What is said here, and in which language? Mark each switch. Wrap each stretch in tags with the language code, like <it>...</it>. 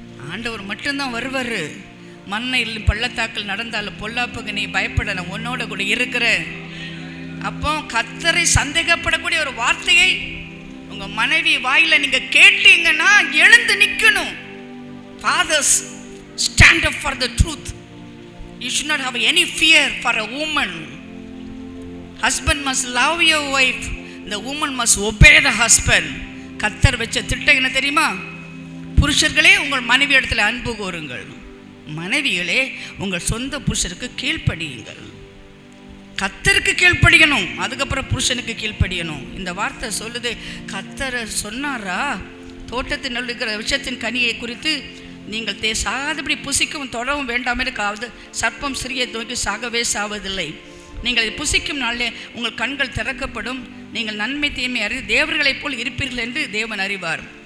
<ta>ஆண்டவர் மட்டும்தான் வருவார். மண்ணையில் பள்ளத்தாக்கள் நடந்தாலும் பொல்லாப்புக்கு நீ பயப்பட, நான் உன்னோட கூட இருக்கிறேன். அப்போ கர்த்தரை சந்தேகப்படக்கூடிய ஒரு வார்த்தையை உங்க மனைவி வாயில நீங்க கேட்டீங்கன்னா எழுந்து நிக்கணும்.</ta> <en>Fathers, stand up for the truth. You should not have any fear for a woman. Husband must love your wife. The woman must obey the husband.</en> <ta>கர்த்தர் வச்ச திட்டம் என்ன தெரியுமா? புருஷர்களே, உங்கள் மனைவி இடத்துல அன்பு கூறுங்கள். மனைவிகளே, உங்கள் சொந்த புருஷருக்கு கீழ்ப்படியுங்கள். கர்த்தருக்கு கீழ்ப்படியணும், அதுக்கப்புறம் புருஷனுக்கு கீழ்ப்படியணும். இந்த வார்த்தை சொல்லுது. கர்த்தர் சொன்னாரா, தோட்டத்தின் இருக்கிற விஷத்தின் கனியை குறித்து நீங்கள் சாகாதபடி புசிக்கவும் தொடவும் வேண்டாம் என்று சர்ப்பம் சிறியை நோக்கி சாகவே சாவதில்லை, நீங்கள் புசிக்கும் நாளிலே உங்கள் கண்கள் திறக்கப்படும், நீங்கள் நன்மை தீமை அறிந்து தேவர்களைப் போல் இருப்பீர்கள் என்று தேவன் அறிவார்.</ta>